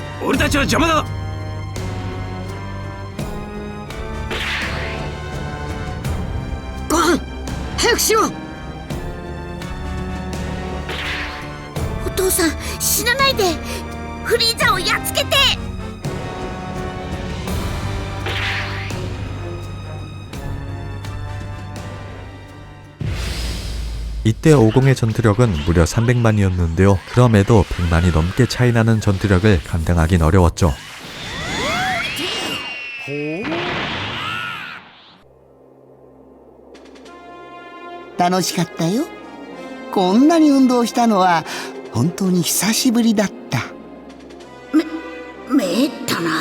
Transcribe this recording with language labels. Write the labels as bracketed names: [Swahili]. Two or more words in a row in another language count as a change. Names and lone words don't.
[Japanese] 俺たちは邪魔だ。ご飯早くしろ。お父さん、死なないで。フリーザをやっつけて。 [Korean] 이때 50의 전투력은 무려 300만이었는데요. 그럼에도 100만이 넘게 차이나는 전투력을 감당하긴 어려웠죠. [Japanese] 楽しかったよ。こんなに運動したのは本当に久しぶりだった。めったな。